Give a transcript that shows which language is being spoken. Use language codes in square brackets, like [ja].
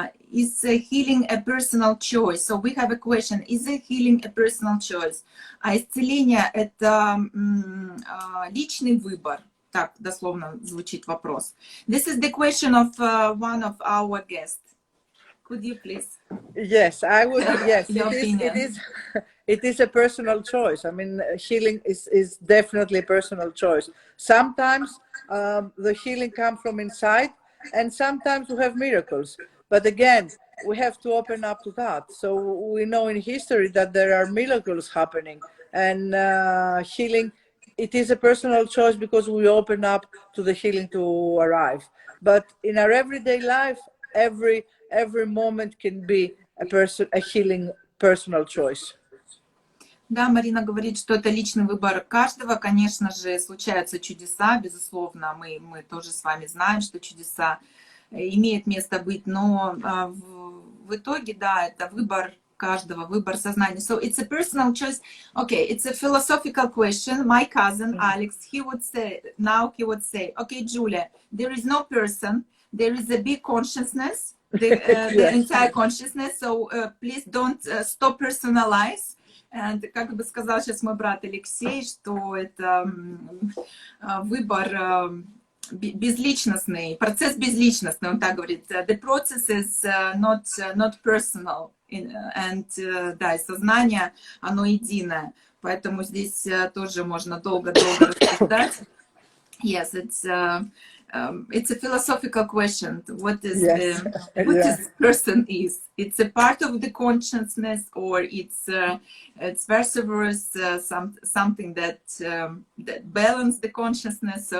[en] Is healing a personal choice? So we have a question. Is healing a personal choice? [ru] А исцеление — это личный выбор. Так дословно звучит вопрос. [en] This is the question of one of our guests. Could you please? Yes, I would. Yes, it is a personal choice. I mean, healing is definitely a personal choice. Sometimes the healing comes from inside, and sometimes we have miracles. But again, we have to open up to that. So we know in history that there are miracles happening, and healing, it is a personal choice because we open up to the healing to arrive. But in our everyday life, every moment can be a healing personal choice. [ru] Да, Марина говорит, что это личный выбор каждого. Конечно же, случаются чудеса, безусловно. Мы тоже с вами знаем, что чудеса имеют место быть, но в итоге, да, это выбор каждого, выбор сознания. [en] So it's a personal choice. Okay, it's a philosophical question. My cousin Alex, he would say, okay, Julia, there is no person, there is a big consciousness, the entire consciousness, so please don't stop personalize. And, [ru] как бы сказал сейчас мой брат Алексей, что это выбор безличностный, процесс безличностный, он так говорит. [en] The process is not personal, and [ru] да, сознание, оно единое, поэтому здесь тоже можно долго-долго рассуждать. [en] Yes, it's a philosophical question. What is this person is? It's a part of the consciousness, or it's vice versa, something that balance the consciousness.